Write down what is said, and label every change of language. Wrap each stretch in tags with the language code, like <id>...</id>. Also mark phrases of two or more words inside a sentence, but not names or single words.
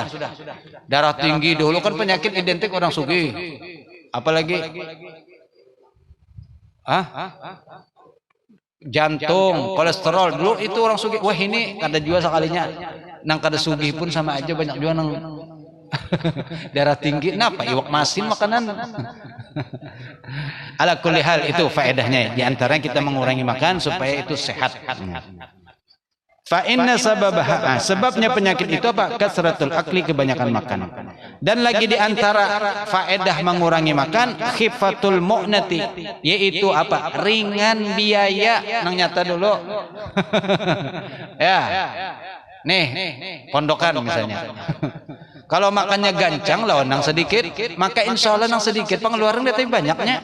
<id>Darah tinggi dulu kan penyakit identik orang sugih. Apalagi Jantung, kolesterol. Dulu itu orang sugih, wah ini kada jual sekalinya. Nang kada sugih pun sama aja, banyak jual nang darah tinggi. Kenapa? Iwak masin makanan.</id> <ar>على كل حال</ar> <id>itu faedahnya. Di antaranya kita mengurangi makan supaya itu sehat.</id> <ar>فإن سببها,</ar> <id>sebabnya penyakit itu apa?</id> <ar>كثرة الأكل,</ar> <id>kebanyakan makan. Dan lagi di antara faedah mengurangi makan,</id> <ar>خفة المؤنة,</ar> <id>yaitu apa? Ringan biaya. Nang nyata dulu. Ya. Nih, pondokan misalnya. Kalau makannya gancang lawan nang sedikit, maka</id> <ar>إن شاء الله</ar> <id>nang sedikit pengeluaran kita banyaknya.</id>